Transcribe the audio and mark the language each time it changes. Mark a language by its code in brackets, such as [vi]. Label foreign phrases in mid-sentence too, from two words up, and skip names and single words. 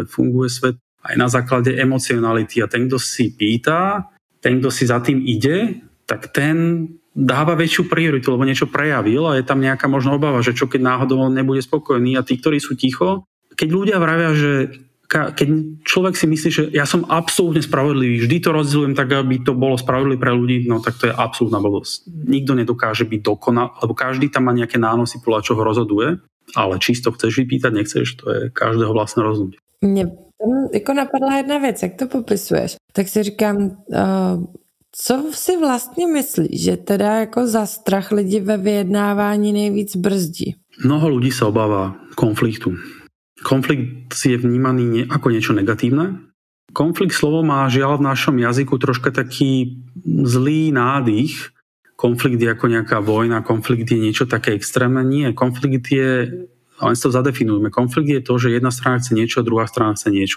[sk] Funguje svet aj na základe emocionality a ten, kto si pýta, ten, kto si za tým ide, tak ten dáva väčšiu prioritu, lebo niečo prejavil a je tam nejaká možno obava, že čo keď náhodou on nebude spokojný a tí, ktorí sú ticho, keď ľudia vravia, že keď človek si myslí, že ja som absolútne spravodlivý, vždy to rozdielujem tak, aby to bolo spravodlivé pre ľudí, no tak to je absolútna blbosť. Nikto nedokáže byť dokonal, lebo každý tam má nejaké nánosy, podľa čoho rozhoduje, ale čisto chceš vypýtať, nechceš, to je každého vlastné rozhodnutie. [cs] Mně tam jako napadla jedna věc, jak to popisuješ, tak si říkám, co si vlastně myslíš, že teda jako za strach lidi ve vyjednávání nejvíc brzdí? [sk] Mnoho ľudí sa obáva konfliktu. Konflikt je vnímaný ako niečo negatívne. Konflikt slovo má žiaľ v našom jazyku troška taký zlý nádych. Konflikt je ako nejaká vojna, konflikt je niečo také extrémne. Nie, konflikt je, len si to zadefinujeme, konflikt je to, že jedna strana chce niečo, druhá strana chce niečo.